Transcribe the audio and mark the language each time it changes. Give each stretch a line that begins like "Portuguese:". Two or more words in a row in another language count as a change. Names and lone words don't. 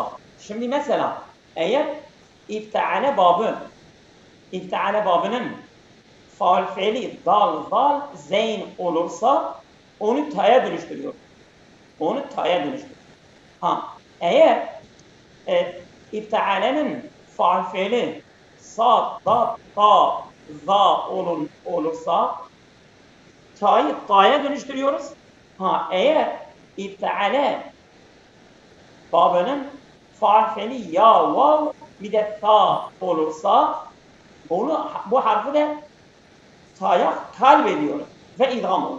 Turkish: Şimdi mesela eğer ifta'ale babının faal fiili dal, zal, zeyn olursa onu ta'ya dönüştürüyor. Eğer ifta'alenin faal fiili sa, da, ta, za olursa ta'yı ta'ya dönüştürüyoruz. Ha, eğer ifteale babının faal fiili ya, vav bir de ta olursa bu harfi de ta'ya kalbediyoruz ve idgam olur.